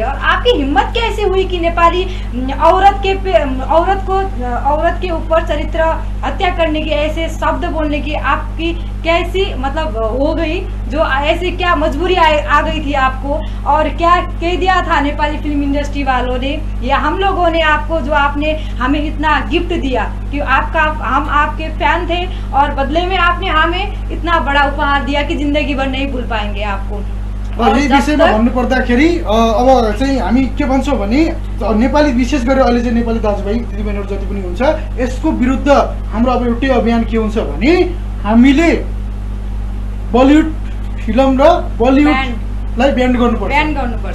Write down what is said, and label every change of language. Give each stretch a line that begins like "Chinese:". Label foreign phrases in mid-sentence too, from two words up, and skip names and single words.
Hindi: और आपकी हिम्मत कैसे हुई कि नेपाली औरत के ऊपर चरित्र हत्या करने की, ऐसे शब्द बोलने की आपकी कैसी मतलब हो गई, जो ऐसे क्या मजबूरी आ गई थी आपको, और क्या कह दिया था नेपाली फिल्म इंडस्ट्री वालों ने या हम लोगों ने आपको, जो आपने हमें इतना गिफ्ट दिया कि हम आपके फैन थे और बदले में आपने हमें इतना बड़ा उपहार दिया कि जिंदगी भर नहीं भूल पाएंगे आपको।
Nepali: यही विषयमा भन्नुपर्दाखेरि अब चाहिँ हामी के भन्छौँ भने नेपाली विशेष गरेर अहिले चाहिँ नेपाली दाजुभाइ दिदीबहिनीहरू जति पनि हुन्छ यसको विरुद्ध हाम्रो अब एउटै अभियान के हुन्छ भने हामीले बलिउड फिल्म र बलिउडलाई ब्यान्ड गर्नुपर्छ।